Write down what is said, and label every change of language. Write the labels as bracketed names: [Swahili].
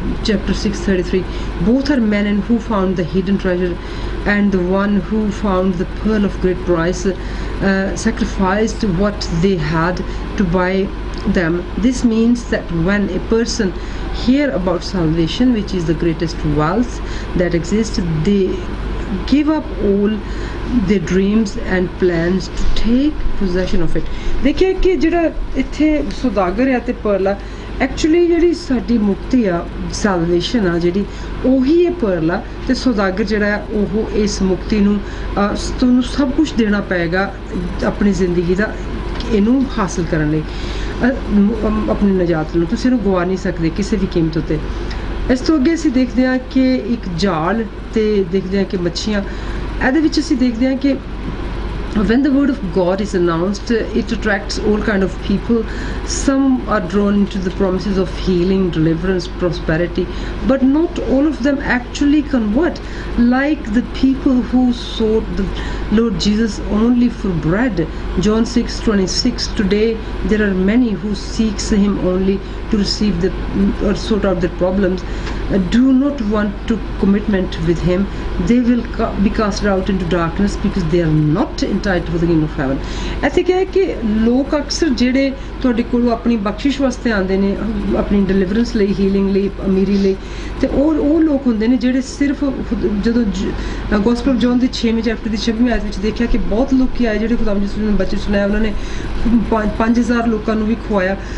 [English] Chapter 6:33, both are men and who found the hidden treasure, and the one who found the pearl of great price sacrificed what they had to buy them. This means that when a person hear about salvation, which is the greatest wealth that exists, they give up all their dreams and plans to take possession of it. [Punjabi] ਦੇਖਿਆ ਕਿ ਜਿਹੜਾ ਇੱਥੇ ਸੌਦਾਗਰ ਆ ਤੇ Pearl ਆ, actually ਜਿਹੜੀ ਸਾਡੀ ਮੁਕਤੀ ਆ, ਸੈਲਵੇਸ਼ਨ ਆ ਜਿਹੜੀ, ਉਹੀ ਇਹ ਪਰਲ ਆ। ਤੇ ਸੌਦਾਗਰ ਜਿਹੜਾ ਆ ਉਹ ਇਸ ਮੁਕਤੀ ਨੂੰ ਤੁਹਾਨੂੰ ਸਭ ਕੁਝ ਦੇਣਾ ਪਏਗਾ ਆਪਣੀ ਜ਼ਿੰਦਗੀ ਦਾ ਇਹਨੂੰ ਹਾਸਲ ਕਰਨ ਲਈ, ਆਪਣੀ ਨਜਾਤ ਨੂੰ। ਤੁਸੀਂ ਇਹਨੂੰ ਗਵਾ ਨਹੀਂ ਸਕਦੇ ਕਿਸੇ ਵੀ ਕੀਮਤ ਉੱਤੇ। ਇਸ ਤੋਂ ਅੱਗੇ ਅਸੀਂ ਦੇਖਦੇ ਹਾਂ ਕਿ ਇੱਕ ਜਾਲ ਤੇ ਦੇਖਦੇ ਹਾਂ ਕਿ ਮੱਛੀਆਂ। ਇਹਦੇ ਵਿੱਚ ਅਸੀਂ ਦੇਖਦੇ ਹਾਂ ਕਿ [English] when the word of God is announced, it attracts all kind of people. Some are drawn into the promises of healing, deliverance, prosperity, but not all of them actually convert, like the people who sought the Lord Jesus only for bread. John 6:26, today there are many who seeks him only to receive the or sort out their problems, do not want to commitment with him. They will be cast out into darkness because they are not entitled for the kingdom of heaven. [Punjabi] ਇੱਥੇ ਕਿਹਾ ਹੈ ਕਿ ਲੋਕ ਅਕਸਰ ਜਿਹੜੇ ਤੁਹਾਡੇ ਕੋਲ ਆਪਣੀ ਬਖਸ਼ਿਸ਼ ਵਾਸਤੇ ਆਉਂਦੇ ਨੇ, ਆਪਣੀ ਡਿਲੀਵਰੈਂਸ ਲਈ, ਹੀਲਿੰਗ ਲਈ, ਅਮੀਰੀ ਲਈ, ਤੇ ਉਹ ਲੋਕ ਹੁੰਦੇ ਨੇ ਜਿਹੜੇ ਸਿਰਫ ਜਦੋਂ gospel of John ਦੀ 6ਵੇਂ chapter ਦੀ 26ਵੀਂ ਆਇਤ ਵਿੱਚ ਦੇਖਿਆ ਕਿ ਬਹੁਤ ਲੋਕੀ ਆਏ ਜਿਹੜੇ ਖੁਦਾਵੰਦ ਯਿਸੂ ਨੇ ਬੱਚੇ ਸੁਣਾਇਆ, ਉਹਨਾਂ ਨੇ 5000 ਲੋਕਾਂ ਨੂੰ ਵੀ ਖਵਾਇਆ।